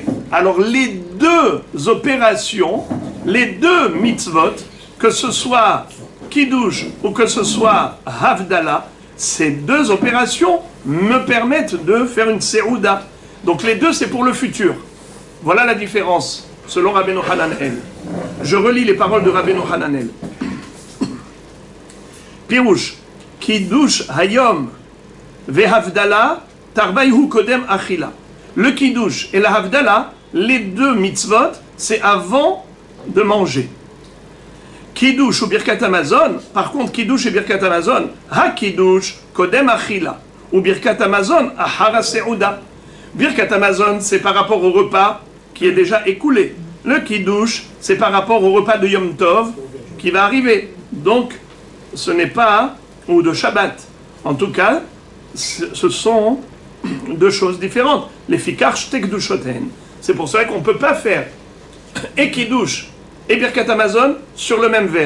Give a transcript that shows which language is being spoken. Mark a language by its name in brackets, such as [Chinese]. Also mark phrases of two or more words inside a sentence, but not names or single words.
[French] Alors les deux opérations, les deux mitzvot, que ce soit Kiddush ou que ce soit Havdalah, ces deux opérations me permettent de faire une Seouda. Donc les deux, c'est pour le futur. Voilà la différence, selon Rabbeinu Hananel. Je relis les paroles de Rabbeinu Hananel. [Hebrew] פירוש, קידוש היום והבדלה תרוייהו קודם אכילה. [French] Le Kiddush et la Havdalah, les deux mitzvot, c'est avant de manger. [Hebrew] קידוש או ברכת המזון, [French] par contre, [Hebrew] קידוש את ברכת המזון, הקידוש קודם אכילה, או ברכת המזון אחר הסעודה. ברכת המזון, [French] c'est par rapport au repas qui est déjà écoulé. Le Kiddush, c'est par rapport au repas de [Hebrew] יום טוב [French] qui va arriver. Donc, ce n'est pas, ou de Shabbat. En tout cas, ce sont deux choses différentes. Les [Hebrew] פיקר שתי קדושותן. [French] C'est pour ça qu'on ne peut pas faire et Kiddush et [Hebrew] ברכת המזון [French] sur le même verre.